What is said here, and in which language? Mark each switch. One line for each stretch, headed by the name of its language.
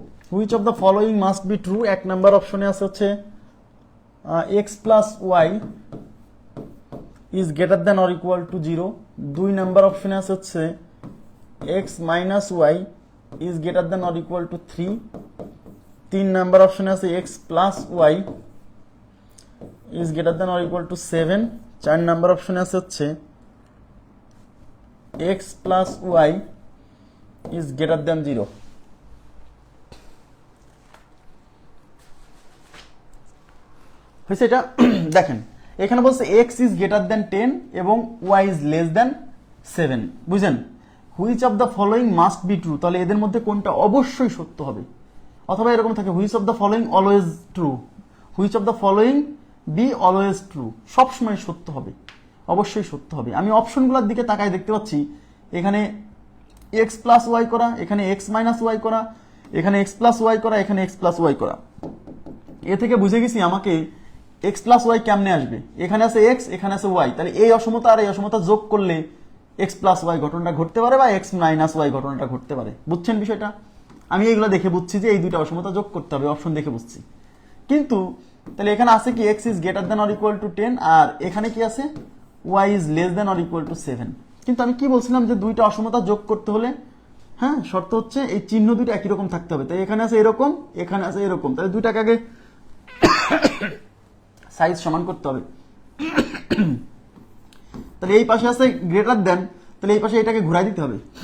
English: Which of the following must be true?
Bangla: এক number অপশনে আছে হচ্ছে
English: x + y is greater than or equal to 0,
Bangla: দুই number অপশনে আছে হচ্ছে
English: x - y is greater than or equal to 3,
Bangla: তিন নাম্বার অপশনে আছে
English: x + y is greater than or equal to 7,
Bangla: চার নাম্বার অপশনে আছে হচ্ছে
English: x + y is greater than 0।
Bangla: হয়েছে এটা? দেখেন এখানে বলছে
English: x is greater than 10
Bangla: এবং
English: y is less than 7,
Bangla: বুঝছেন?
English: which of the following must be true,
Bangla: তাহলে এদের মধ্যে কোনটা অবশ্যই সত্য হবে। অথবা এরকম থাকে
English: which of the following always true, which of the following be always true,
Bangla: সব সময় সত্য হবে, অবশ্যই সত্য হবে। আমি অপশনগুলোর দিকে তাকায় দেখতে পাচ্ছি এখানে x + y করা, এখানে x - y করা, এখানে x + y করা, এখানে x + y করা। এ থেকে বুঝে গেছি আমাকে x + y কেমনে আসবে। এখানে আছে x, এখানে আছে y, তাহলে এই অসমতা আর এই অসমতা যোগ করলে x + y ঘটনাটা ঘটতে পারে বা x - y ঘটনাটা ঘটতে পারে। বুঝছেন বিষয়টা? আমি এইগুলো দেখে বুঝছি যে এই দুইটা অসমতা যোগ করতে হবে, অপশন দেখে বুঝছি। কিন্তু তাহলে এখানে আছে কি
English: x is greater than or equal to 10
Bangla: আর এখানে কি আছে
English: y is less than or equal to 7।
Bangla: কিন্তু আমি কি বলছিলাম যে দুইটা অসমতা যোগ করতে হলে, হ্যাঁ, শর্ত হচ্ছে এই চিহ্ন দুটো একই রকম থাকতে হবে। তাই এখানে আছে এরকম, এখানে আছে এরকম, তাহলে দুইটাকে আগে সাইজ সমান করতে হবে। তাহলে এই পাশে আছে গ্রেটার দেন, তাহলে এই পাশে এটাকে ঘুরাই দিতে হবে।